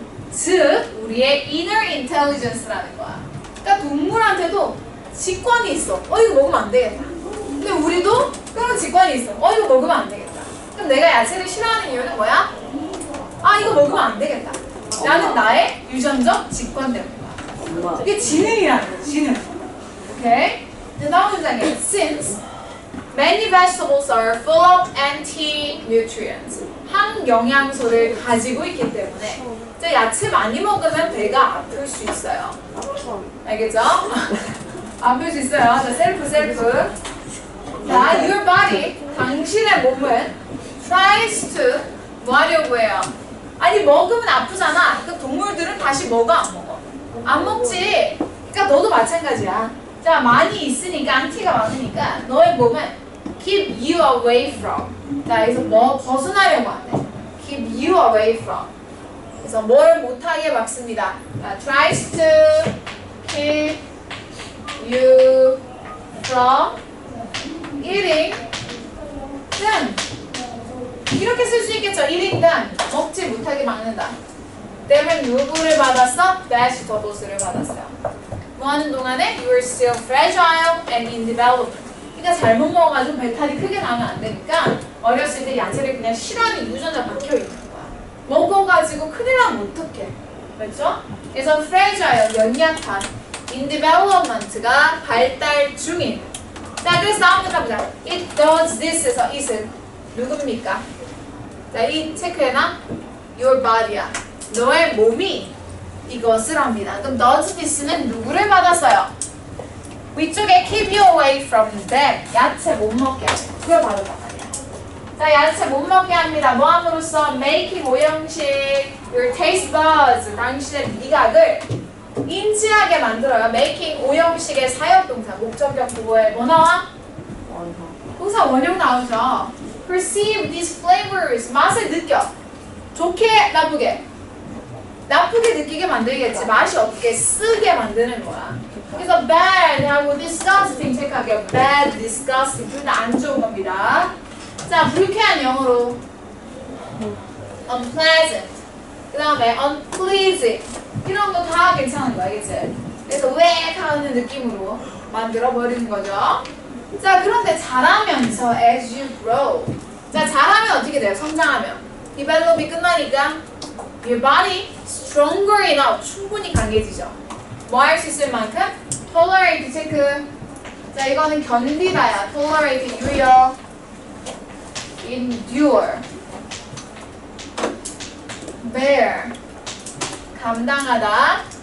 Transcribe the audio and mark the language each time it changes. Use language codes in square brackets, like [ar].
[ko] 즉 우리의 [en] inner intelligence [ko] 라는 거야. 그러니까 동물한테도 직관이 있어. 이거 먹으면 안 되겠다. 근데 우리도 그런 직관이 있어. 이거 먹으면 안 되겠다. 그럼 내가 야채를 싫어하는 이유는 뭐야? 이거 먹으면 안 되겠다. 나는 나의 유전적 직관 때문이야. 이게 지능이라는 거야. 지능. 오케이? 이제 다음 문장에 [en] since many vegetables are full of anti-nutrients. [ko] 항영양소를 가지고 있기 때문에 이제 야채 많이 먹으면 배가 아플 수 있어요. 알겠죠? 아플 수 있어요. 자, 셀프. 자, [en] your body, [ko] 당신의 몸은 [en] tries to [ko] 뭐 하려고 해요? 아니, 먹으면 아프잖아. 그 동물들은 다시 먹어, 안 먹어? 안 먹지. 그러니까 너도 마찬가지야. 자, 많이 있으니까, 안티가 많으니까 너의 몸은 [en] keep you away from. [ko] 자, 여기서 뭐 벗어나려고 하네. [en] keep you away from. [ko] 그래서 뭘 못하게 막습니다. [en] 자, tries to keep you from eating 등. [ko] 이렇게 쓸 수 있겠죠. eating 등. 먹지 못하게 막는다. 때문에 누구를 받았어? vegetables를 받았어요. 뭐 하는 동안에 [en] you are still fragile and in development. [ko] 그러니까 잘못 먹어가지고 배탈이 크게 나면 안 되니까 어렸을 때 야채를 그냥 싫어하는 유전자 박혀 있는 거야. 먹어가지고 큰일 나면 어떡해. 그렇죠? 그래서 fragile, 연약한, [en] in development [ko] 가 발달 중인. 자, 그래서 다음부터 가보자. [en] It does this에서 it은 [ko] 누굽니까? 자, 이 체크해놔. [en] Your body [ko] 야. 너의 몸이 이것을 합니다. 그럼 does this는 누구를 받았어요? 위쪽에 [en] keep you away from them. [ko] 야채 못 먹게 하죠. 그걸 받았단 말이야. 자, 야채 못 먹게 합니다. 뭐 함으로써? making 오형식, [en] your taste buds, [ko] 당신의 미각을 인지하게 만들어요. making 오형식의 사역동사, 목적격 부호에 뭐 나와? 동사 원형 나오죠. [en] perceive these flavors, [ko] 맛을 느껴. 좋게, 나쁘게? 나쁘게 느끼게 만들겠지. 맛이 없게, 쓰게 만드는 거야. 그래서 bad 하고 disgusting 체크하게요. bad, disgusting 둘 다 안 좋은 겁니다. 자, 불쾌한 영어로 unpleasant, 그 다음에 unpleasing 이런 거 다 괜찮은 거야, 알겠지? 그래서 왜 하는 느낌으로 만들어 버리는 거죠. 자, 그런데 자라면서 [en] as you grow, [ko] 자, 자라면 어떻게 돼요? 성장하면 [en] develop이 [ko] 끝나니까 [en] your body stronger enough, [ko] 충분히 강해지죠. 뭐 할 수 있을 만큼? tolerate 체크. 자, 이거는 견디다야. [en] tolerate 유효, endure, bear, [ko] 감당하다.